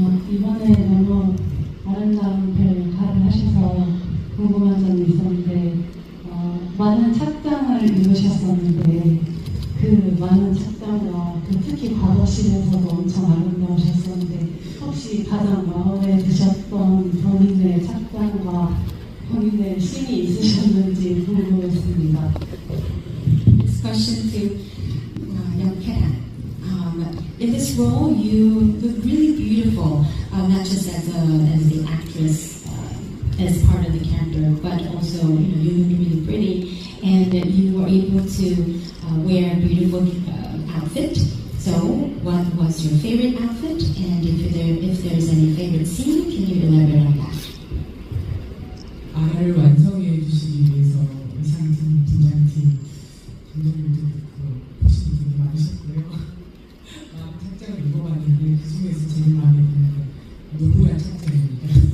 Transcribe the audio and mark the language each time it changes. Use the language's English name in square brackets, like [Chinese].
[Korean] 이번에 너무 아름다운 별 역할을 하셔서 궁금한 점이 있었는데, 많은 착장을 입으셨었는데, 그 많은 착장과 특히 과거실에서도 엄청 아름다우셨었는데, 혹시 가장 마음에 드셨던 본인의 착장과 본인의 신이 있으셨는지 궁금했습니다. [English] This question to young Kenan. In this role, you look really beautiful, not just as the actress, as part of the character, but also you look really pretty, and you were able to wear a beautiful outfit. So, what was your favorite outfit, and if there's any favorite scene, can you elaborate on that? [Korean] 아라를 완성해 주시기 위해서 의상팀, 분장팀, 감독님도 그렇고 보시는 분이 많으셨고요. 착장을 입어봤는데 그 중에서 제일 마음에 드는 건 노부야 착장입니다.